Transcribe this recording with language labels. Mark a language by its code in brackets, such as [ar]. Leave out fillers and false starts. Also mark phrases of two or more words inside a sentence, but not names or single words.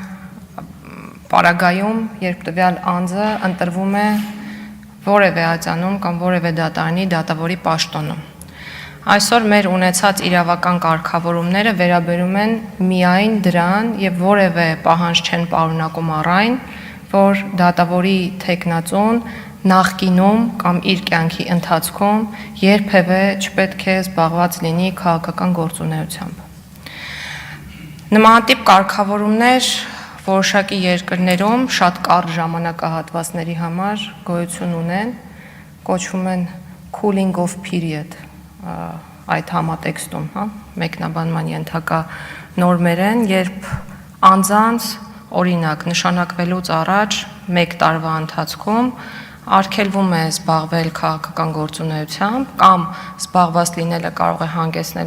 [hy] պարագայում, երբ տվյալ անձը ընտրվում է որևէ ատյանում կամ որևէ դատարանի դատավորի պաշտոնում։ Այսօր մեր ունեցած իրավական կարգավորումները վերաբերում են միայն դրան եւ որևէ պահանջ չեն պարունակում առ այն, որ դատավորի թեկնածուն նախկինում կամ իր կյանքի ընթացքում երբևէ չպետք է զբաղված լինի քաղաքական գործունեությամբ։ Նմանատիպ կարգավորումներ որոշակի երկրներում շատ կարճ ժամանակահատվածների համար գոյություն ունեն, կոչվում են [en] cooling off period, [hy] այդ համատեքստում, մեկնաբանման ենթակա նորմեր են, երբ անձանց օրինակ նշանակվելուց առաջ 1 տարվա ընթացքում արգելվում է զբաղվել քաղաքական գործունեությամբ կամ զբաղված լինելը կարող է հանգեցնել